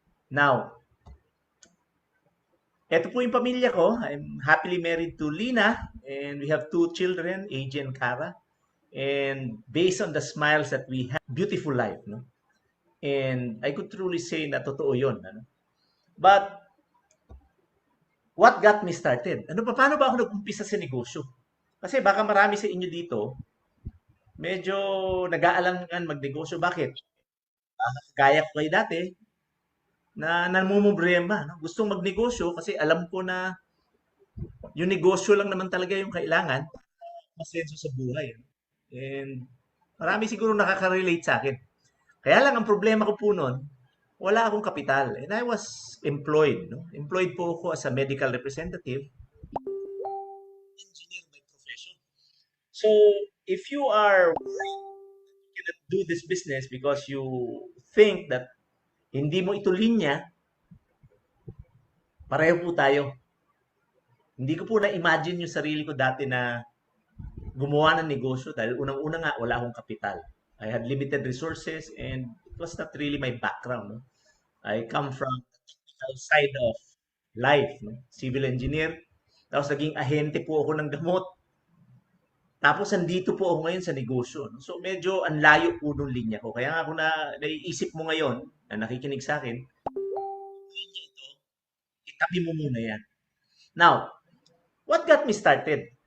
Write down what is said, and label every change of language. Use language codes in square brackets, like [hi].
[tl] Now, ito po yung pamilya ko. [en] I'm happily married to Lina and we have two children, AJ and Cara. And based on the smiles that we have, beautiful life, no? And I could truly say [tl] na totoo yun. [en] Ano? But what got me started? [tl] Paano ba ako nag-umpisa sa negosyo? Kasi baka marami sa inyo dito, medyo nag-aalangan magnegosyo. Bakit? Gaya ko kayo dati, na namumroblema, no? Gustong magnegosyo kasi alam ko na yung negosyo lang naman talaga yung kailangan, masenso sa buhay. No? And marami siguro nakaka-relate sa akin. Kaya lang ang problema ko po noon, wala akong kapital. [en] And I was employed. No? Employed [tl] po ako [en] as a medical representative, engineer by profession. So, if you are cannot do this business because you think that [tl] hindi mo ito linya, pareho po tayo. Hindi ko po na-imagine yung sarili ko dati na gumawa ng negosyo dahil unang-una nga wala akong kapital. [en] I had limited resources and it was not really my background. No? I come from the technical side of life. No? Civil engineer. [tl] Tapos naging ahente po ako ng gamot. Tapos andito po ako ngayon sa negosyo. No? So medyo ang layo po nung linya ko. Kaya nga kung naiisip mo ngayon na nakikinig sa akin, linya ito, itabi mo muna yan. [en] Now, what got me started?